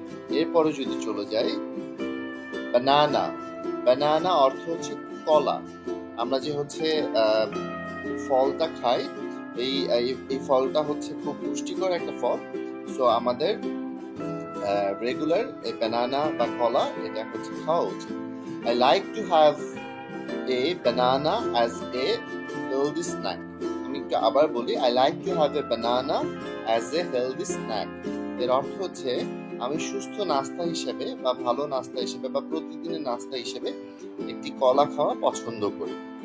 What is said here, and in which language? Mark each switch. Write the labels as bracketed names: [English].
[Bangla] এরপরে যদি চলে যাই, বানানা। বানানা অর্থ হচ্ছে কলা। আমরা যে হচ্ছে ফলটা খাই, এই ফলটা হচ্ছে খুব পুষ্টিকর একটা ফল। সো আমাদের রেগুলার এই বানানা বা কলা এটা হচ্ছে খাওয়া উচিত। [English] I like to have a banana as a healthy snack. [Bangla] আমি একটু আবার বলি, [English] I like to have a banana as a healthy snack. [Bangla] এর অর্থ হচ্ছে আমি সুস্থ নাস্তা হিসেবে বা ভালো নাস্তা হিসেবে বা প্রতিদিনের নাস্তা হিসেবে একটি কলা খাওয়া পছন্দ করি।